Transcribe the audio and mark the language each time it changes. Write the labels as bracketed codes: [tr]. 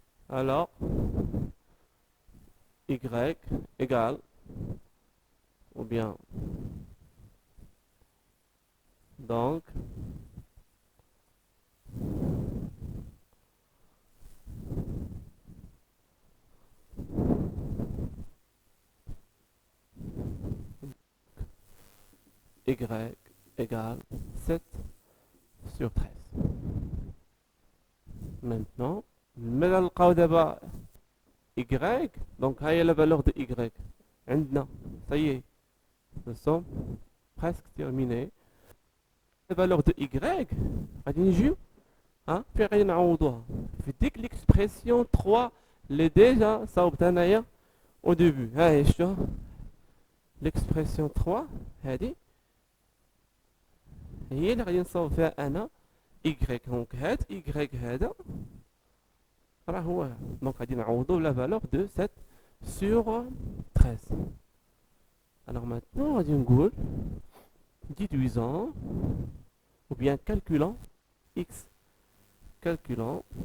[fr] Alors, y égale, ou bien, donc, y égale 7 sur 13. Maintenant, [ar] ماذا نلقاو دابا [fr] y, donc هاي la valeur de y عندنا, ça y est, nous sommes presque terminés. La valeur de y [ar] غادي نجيو فين غادي نعوضوها في ديك l'expression 3 اللي ديجا صاوبتها انايا [fr] au début. [ar] ها هي شتو l'expression 3 هذه هي اللي غادي نصاوب فيها انا y. دونك هاد y هذا راه هو, دونك غادي نعوضو [fr] la valeur de 7 sur 13. Alors maintenant [ar] غادي نقول [fr] déduisant ou bien calculant x, calculant